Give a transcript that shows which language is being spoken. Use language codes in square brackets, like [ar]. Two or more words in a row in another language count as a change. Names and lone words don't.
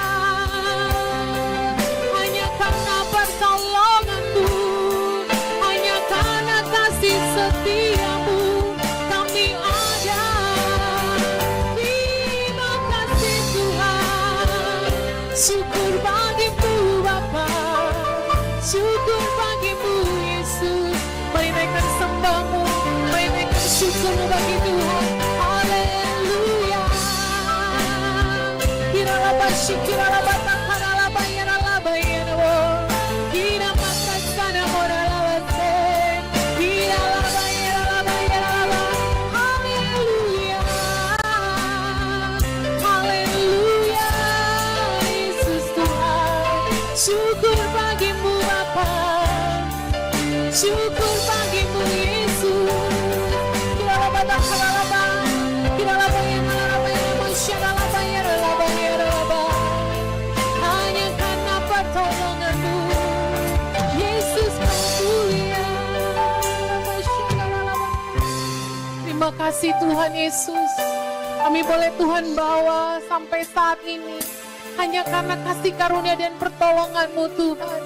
[id] Hanya karena pertolongan-Mu, hanya karena kasih setia-Mu, kami ada. Terima kasih Tuhan. Syukur bagimu Bapa, syukur bagimu Yesus. Mari naikkan sembahmu, mari naikkan syukurmu bagi Tuhan. Haleluya. Kiralaba shikiralaba takaralaba yaralaba yarabo. Kiramakasana moralabase. Kiralaba yaralaba yaralaba. Haleluya. Haleluya. Yesus Tuhan. Syukur bagimu Bapa, syukur bagimu Yesus. Kiralaba takaralaba. Kiralaba yaralaba yarabo. Syaralaba yaralaba yaralaba. Hanya karena pertolongan-Mu, Yesus mulia. Terima kasih Tuhan Yesus. Kami boleh Tuhan bawa sampai saat ini hanya karena kasih karunia dan pertolongan-Mu Tuhan.